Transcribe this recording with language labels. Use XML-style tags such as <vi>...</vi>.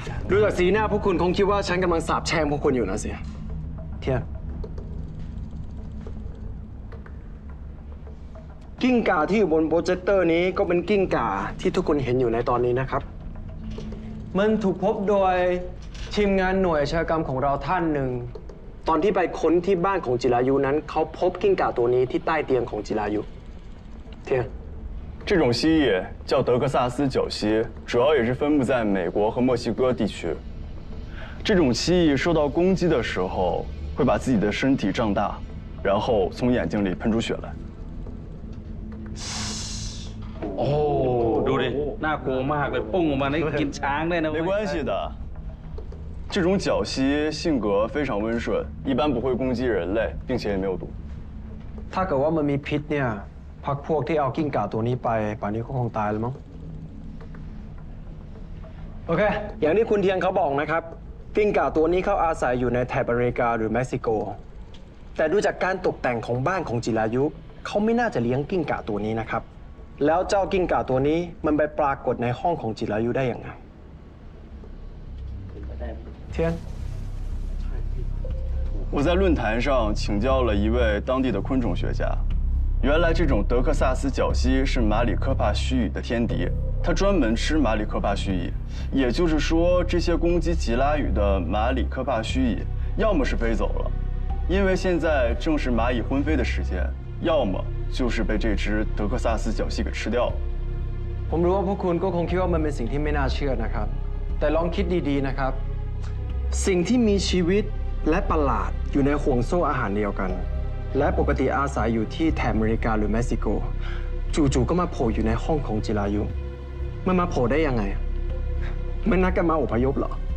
<th>ดูจากสีหน้าพวกคุณคงคิดว่าฉันกำลังสาปแช่งพวกคุณอยู่นะเสียเทียนกิ้งก่าที่อยู่บนโปรเจคเตอร์นี้ก็เป็นกิ้งก่าที่ทุกคนเห็นอยู่ในตอนนี้นะครับ มันถูกพบโดยทีมงานหน่วยอาชญากรรมของเราท่านหนึ่ง ตอนที่ไปค้นที่บ้านของจิรายุนั้นเขาพบกิ้งก่าตัวนี้ที่ใต้เตียงของจิรายุเทียน</th> <zh>这种蜥蜴叫德克萨斯角蜥，主要也是分布在美国和墨西哥地区。这种蜥蜴受到攻击的时候，会把自己的身体胀大，然后从眼睛里喷出血来。</zh> <th>โอ้ดูดิน่ากลัวมากเลยพุ่งออกมาได้กินช้างได้นะ</th> <zh>没关系的，这种角蜥性格非常温顺，一般不会攻击人类，并且也没有毒。</zh> <th>ถ้าเกิดว่ามันมีพิษเนี่ยพรรคพวกที่เอากิ้งก่าตัวนี้ไปป่านนี้ก็คงตายแล้วมั้งโอเค อย่างที่คุณเทียนเขาบอกนะครับกิ้งก่าตัวนี้เขาอาศัยอยู่ในแถบอเมริกาหรือเม็กซิโก แต่ดูจากการตกแต่งของบ้านของจิรายุเขาไม่น่าจะเลี้ยงกิ้งก่าตัวนี้นะครับ แล้วเจ้ากิ้งก่าตัวนี้มันไปปรากฏในห้องของจิรายุได้ยังไงเทียน</th> <zh>我在论坛上请教了一位当地的昆虫学家，原来这种德克萨斯角蜥是马里科帕须蚁的天敌，他专门吃马里科帕须蚁，也就是说，这些攻击吉拉语的马里科帕须蚁，要么是飞走了，因为现在正是蚂蚁婚飞的时间，要么就是被这只德克萨斯角蜥给吃掉了。</zh> <th>ผมรู้ว่าพวกคุณก็คงคิดว่ามันเป็นสิ่งที่ไม่น่าเชื่อนะครับ แต่ลองคิดดีๆนะครับ สิ่งที่มีชีวิตและประหลาดอยู่ในห่วงโซ่อาหารเดียวกัน และปกติอาศัยอยู่ที่แถบอเมริกาหรือเม็กซิโก จู่ๆก็มาโผล่อยู่ในห้องของจิรายุ มันมาโผล่ได้ยังไง มันนัดกันมาอพยพเหรอ</th>